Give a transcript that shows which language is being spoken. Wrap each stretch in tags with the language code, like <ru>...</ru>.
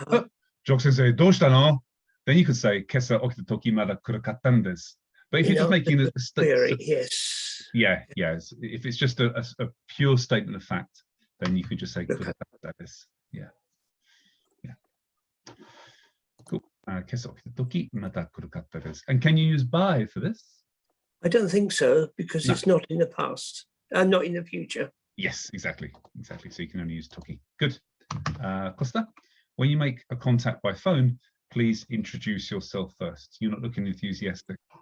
<en>Uh-huh.</en> <ja>Jock sensei, doshita no?</ja> <en>Then you could say,</en> <ja>kesa okita toki mada kurakattandes.</ja> <en>But if you're just making a Very, statement, yes. yeah. If it's just a pure statement of fact, then you could just say kurakattandes. Yeah.</en> <ja>今朝起きた時また来るかったです。</ja> <en>And can you use by for this? I don't think so because No. it's not in the past and not in the future. Yes, exactly. So you can only use toki. Good. Costa, when you make a contact by phone, please introduce yourself first. You're not looking enthusiastic.</en>